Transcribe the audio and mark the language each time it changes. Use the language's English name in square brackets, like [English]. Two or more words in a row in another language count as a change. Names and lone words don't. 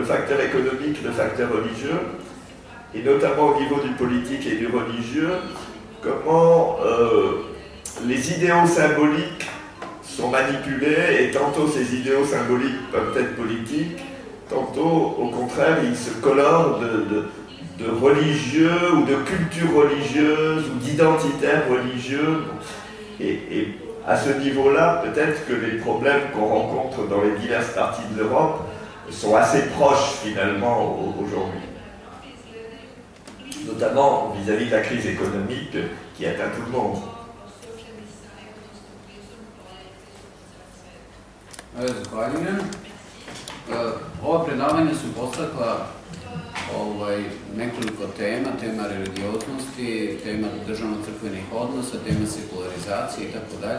[French] facteur économique, le facteur religieux, et notamment au niveau du politique et du religieux, comment les idéaux symboliques sont manipulés, et tantôt ces idéaux symboliques peuvent être politiques, tantôt, au contraire, ils se colorent de religieux ou de culture religieuse ou d'identitaire religieux. Et à ce niveau-là, peut-être que les problèmes qu'on rencontre dans les diverses parties de l'Europe sont assez proches finalement aujourd'hui. Notamment vis-à-vis de la crise économique qui atteint tout le monde. [Bosnian] Zahvaljujem. Ova predavanja su podstakla nekoliko tema, tema religioznosti, tema državno-crkvenih odnosa, tema sekularizacije i tako dalje.